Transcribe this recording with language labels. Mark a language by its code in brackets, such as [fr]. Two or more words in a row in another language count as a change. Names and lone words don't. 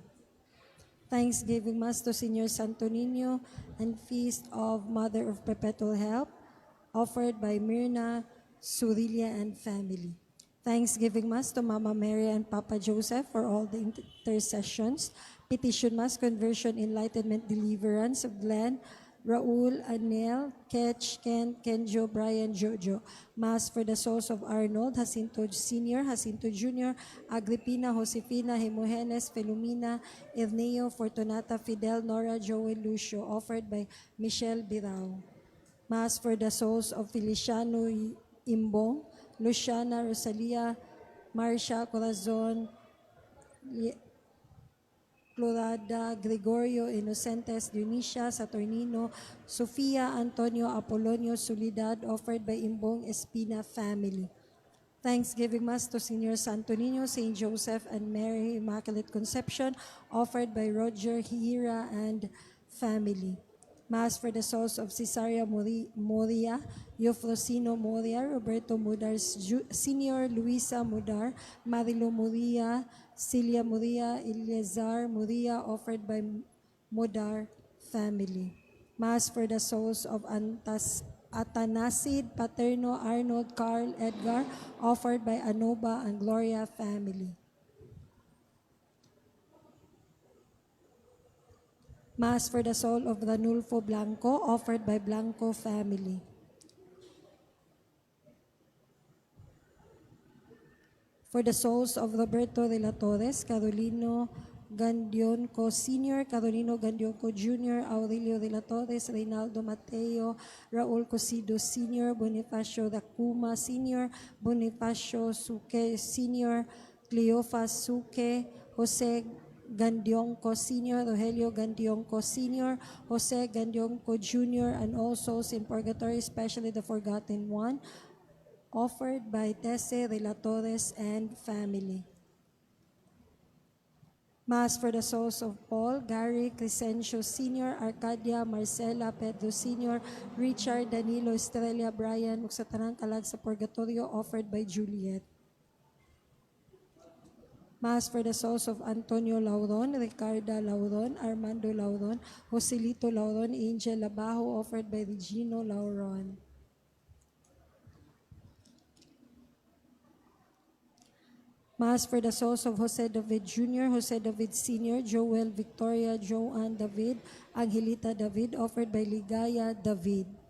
[en] Thanksgiving Mass to Senior Santo Niño and Feast of Mother of Perpetual Help, offered by Myrna, Surilia, and family. Thanksgiving Mass to Mama Mary and Papa Joseph for all the intercessions. Petition Mass, conversion, enlightenment, deliverance of Glenn, Raul, Anel, Ketch, Ken, Kenjo, Brian, Jojo. Mass for the souls of Arnold, Jacinto Sr., Jacinto Jr., Agripina, Josefina, Hemogenes, Felumina, Erneo, Fortunata, Fidel, Nora, Joel, Lucio, offered by Michelle Birao. Mass for the souls of Feliciano Imbong, Luciana, Rosalia, Marcia, Corazon, Florada, Gregorio, Inocentes, Dionisia, Saturnino, Sofia, Antonio, Apolonio, Solidad, offered by Imbong Espina family. Thanksgiving Mass to Senior Santo Niño, Saint Joseph, and Mary Immaculate Conception, offered by Roger Hira and family. Mass for the souls of Cesaria Moria, Eufrosino Moria, Roberto Mudar Senior, Luisa Mudar, Marilo Moria, Celia Moria, Eleazar Moria, offered by Mudar family. Mass for the souls of Atanasid, Paterno, Arnold, Carl, Edgar, offered by Anoba and Gloria family. Mass for the soul of Ranulfo Blanco, offered by Blanco family. For the souls of Roberto de la Torres, Carolino Gandionco Sr., Carolino Gandionco Jr., Aurelio de la Torres, Reynaldo Mateo, Raul Cosido Sr., Bonifacio Dacuma Sr., Bonifacio Suque Sr., Cleofas Suque, Jose Gandionco Sr., Rogelio Gandionco Sr., Jose Gandionco Jr., and all souls in purgatory, especially the forgotten one, offered by Tese de la Torres and family. Mass for the souls of Paul, Gary, Crescencio Sr., Arcadia, Marcela, Pedro Sr., Richard, Danilo, Estrella, Brian, [ceb] ug sa tanang kalag sa purgatorio, [en] offered by Juliet. Mass for the souls of Antonio Lauron, Ricarda Lauron, Armando Lauron, Joselito Lauron, Angel Labajo, offered by Regino Lauron. Mass for the souls of Jose David Jr., Jose David Sr., Joel Victoria, Joanne David, Angelita David, offered by Ligaya David.